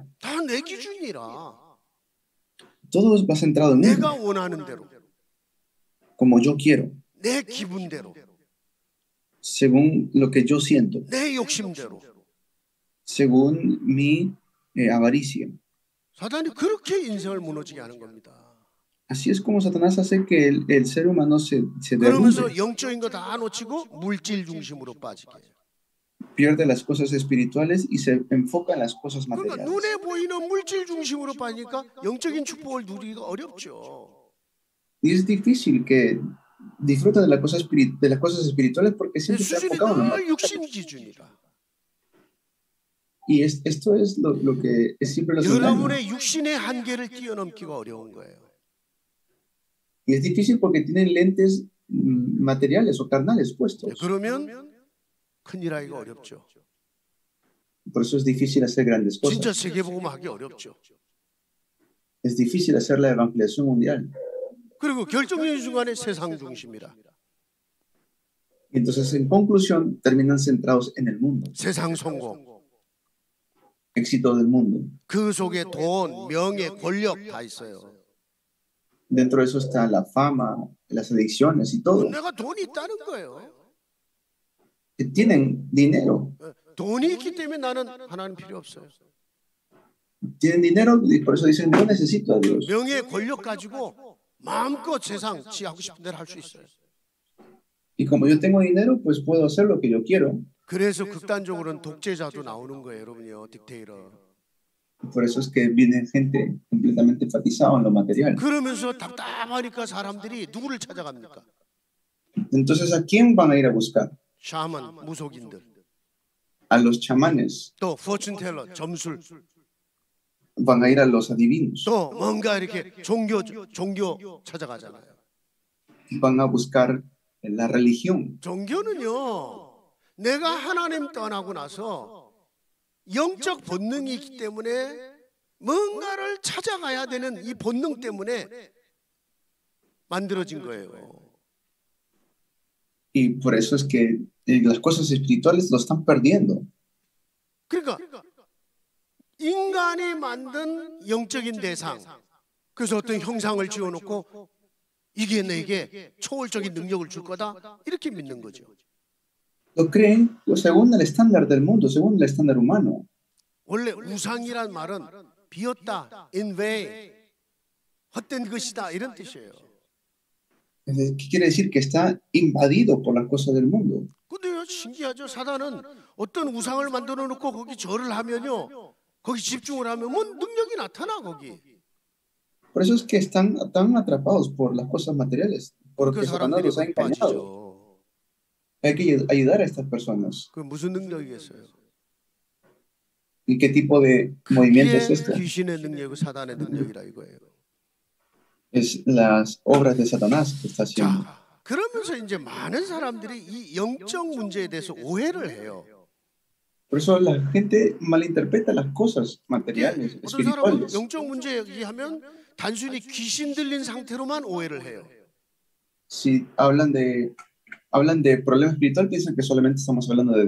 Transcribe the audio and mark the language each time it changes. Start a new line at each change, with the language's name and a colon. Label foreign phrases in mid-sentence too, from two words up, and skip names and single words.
Korean: 다 내 기준이라
Spanish: Todo va centrado en
Korean: 내가
Spanish: uno,
Korean: 원하는 대로
Spanish: como yo quiero,
Korean: 내 기분대로
Spanish: según lo que yo siento,
Korean: 내 욕심대로.
Spanish: según mi avaricia.
Korean: 사단이 그렇게 인생을 무너지게 하는 겁니다.
Spanish: Así es como Satanás hace que el ser humano se
Korean: 그러면서
Spanish: derrumbe,
Korean: 영적인 거 다 놓치고 물질 중심으로 빠지게 해요.
Spanish: pierde las cosas espirituales y se enfoca en las cosas
Korean: 그러니까
Spanish: materiales.
Korean: 눈에 보이는 물질 중심으로 빠지니까 영적인 축복을 누리기가 어렵죠.
Spanish: Y es difícil que disfruten de, de las cosas espirituales porque siempre está
Korean: 수준이
Spanish: enfocado en lo
Korean: 늘
Spanish: material.
Korean: 육신 기준이다.
Spanish: Y esto es lo que es siempre los engaña.
Korean: 여러분의 육신의 한계를 뛰어넘기가 어려운 거예요.
Spanish: Y es difícil porque tienen lentes materiales o carnales puestos.
Korean: 그러면 큰일 하기가 어렵죠.
Spanish: Por eso es difícil hacer grandes
Korean: 진짜
Spanish: cosas.
Korean: 세계복음하기 어렵죠.
Spanish: Es difícil hacer la evangelización mundial.
Korean: 그리고 결정적인 순간에 세상 중심이라.
Spanish: Y entonces, en conclusión, terminan centrados en el mundo,
Korean: 세상 성공.
Spanish: éxito del mundo.
Korean: 그 속에 돈, 명예, 권력 다 있어요.
Spanish: Dentro de eso está la fama, las adicciones y todo.
Korean: 내가 돈이 있다는 거예요.
Spanish: Tienen dinero.
Korean: 돈이 있기 때문에 나는 하나님 필요 없어요.
Spanish: Tienen dinero y por eso dicen, no necesito a Dios.
Korean: 명예, 권력 가지고 마음껏 세상 지 하고 싶은 대로 할 수 있어요.
Spanish: Y como yo tengo dinero, pues puedo hacer lo que yo quiero.
Korean: 그래서 극단적으로는 독재자도 나오는 거예요, 여러분요. 딕테이터.
Spanish: Por eso es que viene gente completamente enfatizada en lo material.
Korean: 그러면서 답답하니까 사람들이 누구를 찾아갑니까?
Spanish: Entonces, ¿a quién van a ir a buscar?
Korean: 샤먼, 무속인들.
Spanish: A los chamanes,
Korean: 또 포춘텔러, 점술.
Spanish: van a ir a los adivinos,
Korean: 또 뭔가 이렇게 종교 찾아가잖아요.
Spanish: van a buscar la religión.
Korean: 종교는요, 내가 하나님 떠나고 나서 영적 본능이 있기 때문에 뭔가를 찾아가야 되는 이 본능 때문에 만들어진 거예요.
Spanish: Y por eso es que las cosas espirituales lo están perdiendo.
Korean: 그러니까 인간이 만든 영적인 대상, 그래서 어떤 형상을 지어놓고 이게 내게 초월적인 능력을 줄 거다 이렇게 믿는 거죠.
Spanish: Lo creen según el estándar del mundo, según el estándar humano.
Korean: 원래 우상이란 말은 비었다,
English: in vain,
Korean: 헛된 것이다 이런 뜻이에요.
Spanish: ¿Qué quiere decir? Que está invadido por las cosas del mundo.
Korean: 근데요, 신기하죠. 사단은 어떤 우상을 만들어 놓고 거기 절을 하면요, 거기 집중을 하면 뭐 능력이 나타나 거기.
Spanish: Por eso es que están tan atrapados por las cosas materiales, porque
Korean: 그
Spanish: Satanás
Korean: 사람들이
Spanish: los ha
Korean: 못
Spanish: engañado.
Korean: 빠지죠.
Spanish: Hay que ayudar a estas personas.
Korean: 그 무슨 능력이겠어요?
Spanish: ¿Y qué tipo de movimiento es
Korean: 그게
Spanish: este?
Korean: 귀신의 능력이고 사단의 능력이라 이거예요.
Spanish: Es las obras de Satanás que está haciendo.
Korean: 자, 그러면서 이제 많은 사람들이 이 영적 문제에 대해서 오해를 해요.
Spanish: Por eso la gente malinterpreta las cosas
Korean: 이게
Spanish: materiales,
Korean: 어떤 사람은
Spanish: espirituales.
Korean: 영적 문제 얘기하면 단순히 귀신 들린 상태로만 오해를 해요.
Spanish: Si hablan de problema espiritual, piensan que solamente estamos hablando de